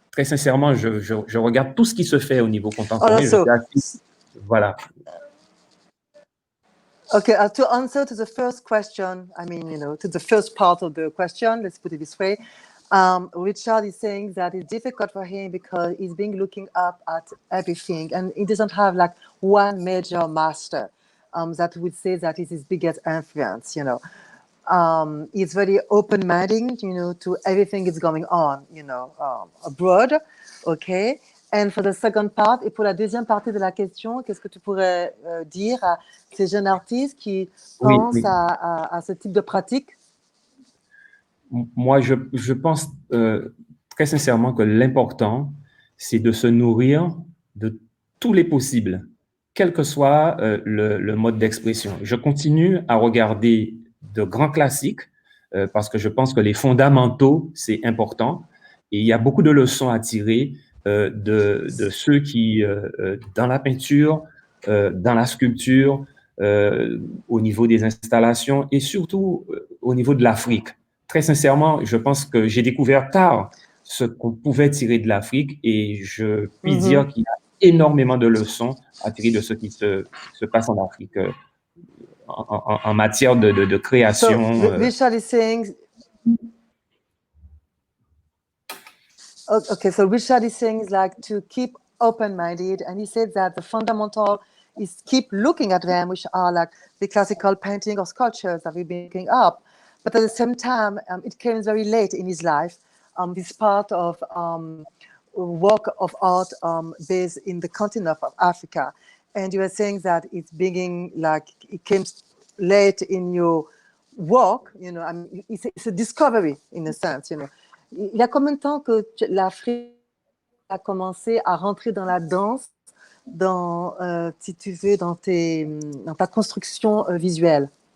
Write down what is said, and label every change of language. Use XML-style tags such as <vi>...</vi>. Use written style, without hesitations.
<fr>Très sincèrement, je regarde tout ce qui se fait au niveau contemporain. Voilà.</fr> <en>Okay, to answer to the first question, to the first part of the question, let's put it this way. Richard is saying that it's difficult for him because he's been looking up at everything and he doesn't have like one major master that would say that is his biggest influence, He's very open-minded, to everything that's going on, abroad, okay? And for the second part,</en> <fr>et pour la deuxième partie de la question, qu'est-ce que tu pourrais dire à ces jeunes artistes qui pensent à ce type de pratique? Moi, je pense très sincèrement que l'important, c'est de se nourrir de tous les possibles, quel que soit le mode d'expression. Je continue à regarder de grands classiques parce que je pense que les fondamentaux, c'est important. Et il y a beaucoup de leçons à tirer de ceux qui, dans la peinture, dans la sculpture, au niveau des installations et surtout au niveau de l'Afrique. Très sincèrement, je pense que j'ai découvert tard ce qu'on pouvait tirer de l'Afrique et je puis dire qu'il y a énormément de leçons à tirer de ce qui se passe en Afrique en matière de création.</fr> <en>So, Richard is saying... Okay, so Richard is saying like to keep open-minded, and he said that the fundamental is keep looking at them, which are like the classical painting or sculptures that we've been picking up. But at the same time, it came very late in his life. This part of work of art based in the continent of Africa. And you were saying that it's being like it came late in your work, you know. I mean, it's a discovery in a sense, you know.</en> <fr>Il y a combien de temps que l'Afrique a commencé à rentrer dans la danse, dans, si tu veux, dans ta construction visuelle?</fr>